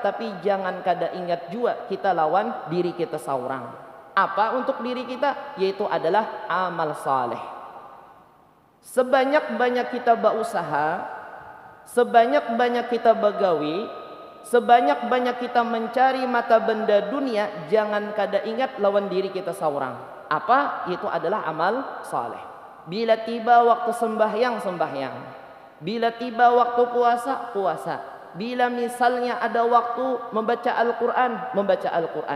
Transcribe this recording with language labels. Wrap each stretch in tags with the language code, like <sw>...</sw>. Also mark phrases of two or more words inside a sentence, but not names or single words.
<bjn>Tapi jangan kada ingat juga kita lawan diri kita seorang.</bjn> <id>Apa untuk diri kita? Yaitu adalah amal saleh.</id> <bjn>Sebanyak-banyak kita berusaha, sebanyak-banyak kita begawi, sebanyak-banyak kita mencari mata benda dunia, jangan kada ingat lawan diri kita seorang. Apa?</bjn> <id>Itu adalah amal saleh. Bila tiba waktu sembahyang, sembahyang. Bila tiba waktu puasa, puasa. Bila misalnya ada waktu membaca Al-Quran, membaca Al-Quran.</id>